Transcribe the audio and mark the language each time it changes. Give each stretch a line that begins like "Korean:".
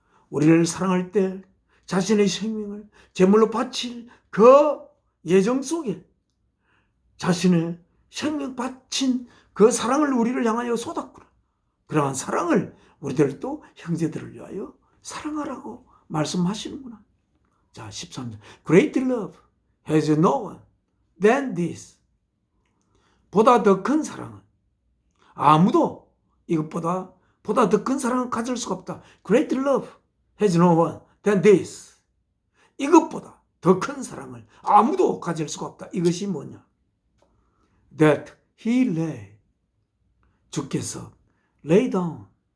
Korean: 우리를 사랑할 때 자신의 생명을 제물로 바칠 그 예정 속에 자신의 생명 바친 그 사랑을 우리를 향하여 쏟았구나. 그러한 사랑을 우리들도 형제들을 위하여 사랑하라고 말씀하시는구나. 자, 13절.
English: Great love has no one than this.
Korean: 보다 더 큰 사랑은 아무도 이것보다 더 큰 사랑은 가질 수가 없다.
English: Great love has no one than this.
Korean: 이것보다 더 큰 사랑을 아무도 가질 수가 없다. 이것이 뭐냐?
English: That he lay.
Korean: 주께서
English: lay down.